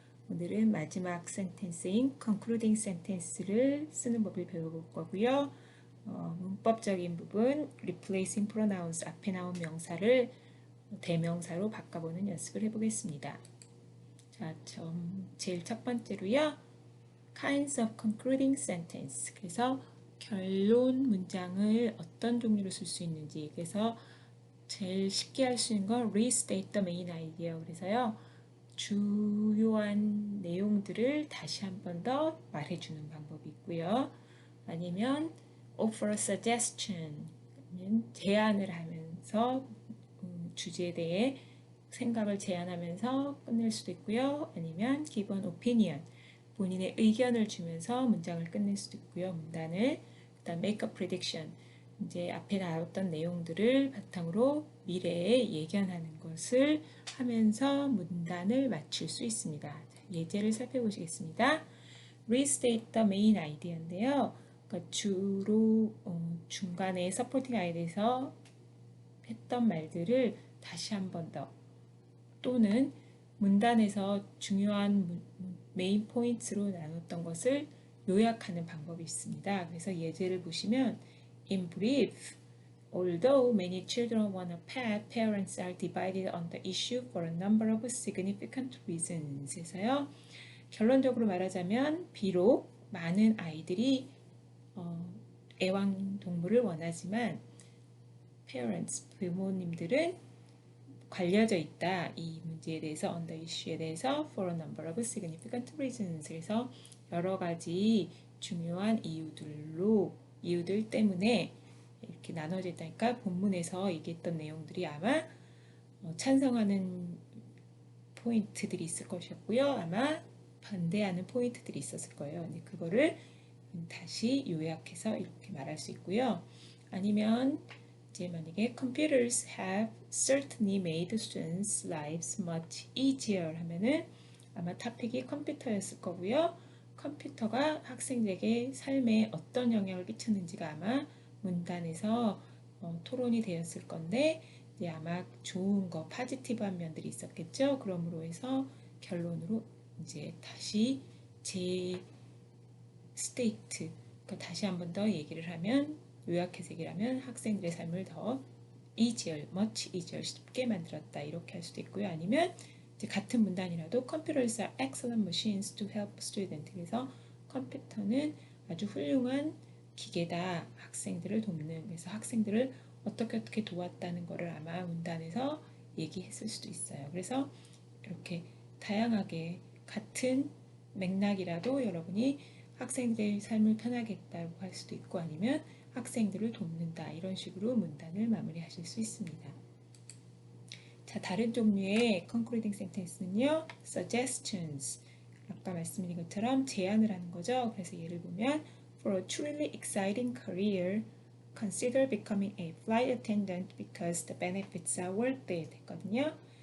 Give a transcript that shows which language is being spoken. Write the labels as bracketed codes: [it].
[ko] 오늘은 마지막 센텐스인 concluding sentence를 쓰는 법을 배워볼 거고요. 문법적인 부분 replacing pronouns 앞에 나온 명사를 대명사로 바꿔보는 연습을 해보겠습니다. 자, 제일 첫 번째로요. [en] kinds of concluding sentence. [ko] 그래서 결론 문장을 어떤 종류로 쓸 수 있는지, 그래서 제일 쉽게 할 수 있는 건 [en] restate the main idea. [ko] 그래서요, 주요한 내용들을 다시 한 번 더 말해주는 방법이 있고요. 아니면 [en] offer a suggestion, [ko] 제안을 하면서 주제에 대해 생각을 제안하면서 끝낼 수도 있고요. 아니면 [en] give an opinion, [ko] 본인의 의견을 주면서 문장을 끝낼 수도 있고요. 문단을. 그다음 [en] make a prediction, [ko] 이제 앞에 나왔던 내용들을 바탕으로 미래에 예견하는 것을 하면서 문단을 마칠 수 있습니다. 예제를 살펴보시겠습니다. [en] restate the main idea인데요. [ko] 그러니까 주로 중간에 supporting idea에서 했던 말들을 다시 한 번 더, 또는 문단에서 중요한 메인 포인트로 나눴던 것을 요약하는 방법이 있습니다. 그래서 예제를 보시면 [en] In brief, although many children want a pet, parents are divided on the issue for a number of significant reasons. [ko] 해서요, 결론적으로 말하자면 비록 많은 아이들이 애완동물을 원하지만 parents, 부모님들은 갈려져 있다. 이 문제에 대해서, [en] on the issue [ko] 에 대해서 [en] for a number of significant reasons. [ko] 그래서 여러 가지 중요한 이유들 때문에 이렇게 나눠져 있다니까, 본문에서 얘기했던 내용들이 아마 찬성하는 포인트들이 있을 것이었고요. 아마 반대하는 포인트들이 있었을 거예요. 근데 그거를 다시 요약해서 이렇게 말할 수 있고요. 아니면 이제 만약에 [en] computers have certainly made students' lives much easier [ko] 하면은 아마 토픽이 컴퓨터였을 거고요. 컴퓨터가 학생들에게 삶에 어떤 영향을 끼쳤는지가 아마 문단에서 토론이 되었을 건데, 이제 아마 좋은 거, 파지티브한 면들이 있었겠죠. 그러므로 해서 결론으로 이제 다시 스테이트, 그러니까 다시 한 번 더 얘기를 하면, 요약해서 얘기를 하면 학생들의 삶을 더 easier, much easier, 쉽게 만들었다, 이렇게 할 수도 있고요. 아니면 이제 같은 문단이라도 [en] computers are excellent machines to help students. [ko] 그래서 컴퓨터는 아주 훌륭한 기계다, 학생들을 돕는. 그래서 학생들을 어떻게 도왔다는 것을 아마 문단에서 얘기했을 수도 있어요. 그래서 이렇게 다양하게 같은 맥락이라도 여러분이 학생들의 삶을 편하게 했다고 할 수도 있고, 아니면 학생들을 돕는다, 이런 식으로 문단을 마무리하실 수 있습니다. 자, 다른 종류의 concluding sentence는요, suggestions. 아까 말씀드린 것처럼 제안을 하는 거죠. 그래서 예를 보면 [en] for a truly exciting career, consider becoming a flight attendant because the benefits are worth it 했거든요.